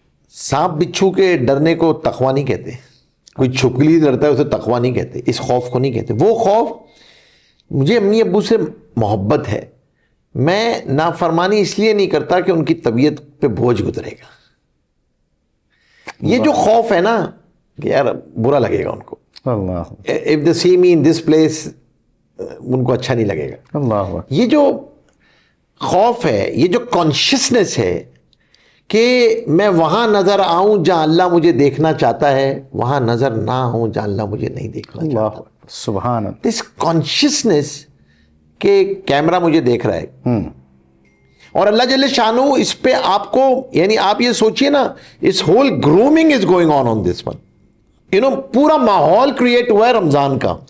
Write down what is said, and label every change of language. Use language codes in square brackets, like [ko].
[ur] سانپ بچھو کے ڈرنے کو تقوی نہیں کہتے، کوئی چھپکلی ڈرتا ہے اسے تقوی نہیں کہتے، اس خوف کو نہیں کہتے۔ وہ خوف، مجھے امی ابو سے محبت ہے، میں نافرمانی اس لیے نہیں کرتا کہ ان کی طبیعت پہ بوجھ گزرے گا۔ یہ جو خوف ہے نا کہ یار برا لگے گا ان کو، اللہ [en] if they see me in this place، [ur] ان کو اچھا نہیں لگے گا۔ اللہ یہ جو خوف ہے، یہ جو کانشیسنس ہے کہ میں وہاں نظر آؤں جہاں اللہ مجھے دیکھنا چاہتا ہے، وہاں نظر نہ آؤں جہاں اللہ مجھے نہیں دیکھنا اللہ چاہتا۔ سبحان اللہ۔ [en] this consciousness [ur] کہ کیمرہ مجھے دیکھ رہا ہے، اور اللہ جل شانہ اس پہ آپ کو، یعنی آپ یہ سوچئے نا، [en] اس whole grooming is going on this one, [ur] پورا ماحول کریٹ ہوا ہے رمضان کا۔